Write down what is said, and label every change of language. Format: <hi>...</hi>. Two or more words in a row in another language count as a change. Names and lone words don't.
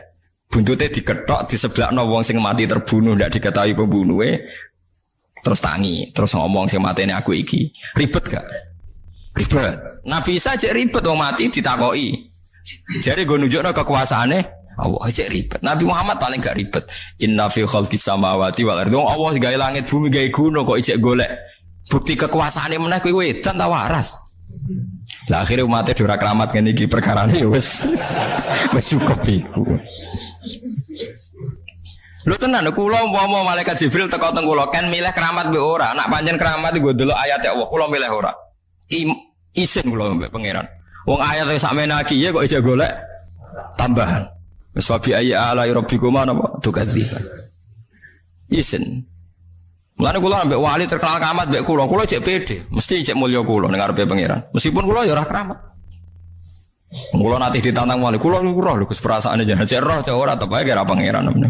<jv>Buntute diketok diseblakno wong sing mati terbunuh ndak diketahui pembunuhe. Terus tangi, terus ngomong sing matene aku iki. Ribet gak? Ribet. Nabi Isa cek ribet wong mati ditakoki. Jare nggo nunjukno kekuasaane Allah cek ribet. Nabi Muhammad paling gak ribet.</jv> <ar>إن في خلق السماوات والأرض.</ar> <jv>Allah gawe langit bumi gawe gunung kok ijek golek. Bukti kekuasaane meneh kowe edan ta waras. Lah akhire umate ora keramat ngene iki perkarane ya wis cukup iku. Lho tenan kula umpama malaikat Jibril teko teng kula kan milih keramat mbek ora. Nak pancen keramat nggo ndelok ayat Allah kula milih ora. Isin kula mbek pangeran. Wong ayat sakmene iki ya kok ijek golek tambahan.</jv> <ar>Wis وبأي آلاء ربكم napa تكذبان. Isin.</ar> <jv>Mulane kula ambek wali terkenal keramat mbek kula cek pede, mesti cek mulya kula ning ngarepe pangeran. Meskipun kula ya ora keramat. Kula nate ditantang wali, kula lho Gus perasaane jan cek roh cek ora tepae kira pangeran namanya.</jv>